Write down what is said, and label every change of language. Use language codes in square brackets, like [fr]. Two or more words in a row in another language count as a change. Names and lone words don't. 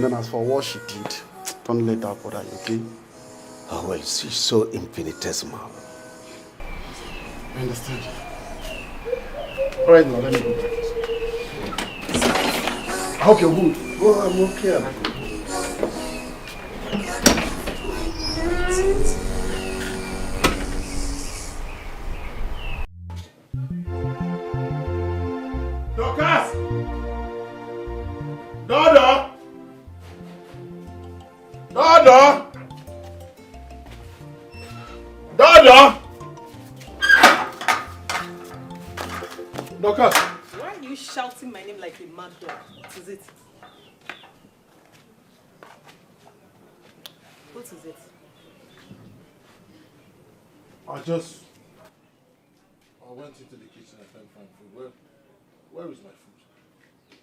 [en] And then as for what she did, don't let that bother you, okay? Oh, well, she's so infinitesimal. I understand. All right, now let me go back. I hope you're good. Oh, I'm okay. I'm good. Dorcas! Dodo! Dodo! Dodo! Dorcas! Why are you shouting my name like a mad dog? What is it? What is it? I went into the kitchen and can't find food. Where is my food?